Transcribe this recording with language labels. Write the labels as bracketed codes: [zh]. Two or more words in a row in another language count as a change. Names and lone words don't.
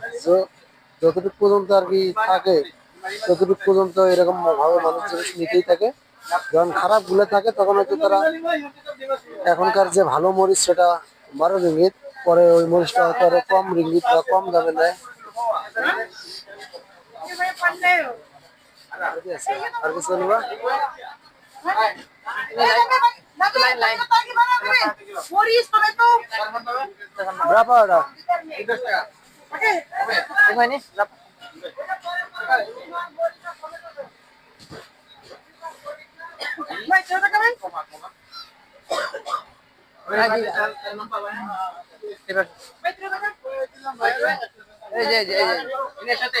[bn] তো যতটুকু পর্যন্ত আর কি থাকে ততটুকু পর্যন্ত এরকম ভাবে মানুষ জিনিস নিতেই থাকে। যখন খারাপ গুলো থাকে তখন হয়তো তারা এখনকার যে ভালো মরিচ সেটা 12 রিঙ্গিত, পরে ওই মরিচটা হয়তো আরো কম রিঙ্গিত বা কম দামে নেয়। আর কিছু নিবা? [ms] berapa udah? Tengok ini, ini একসাথে।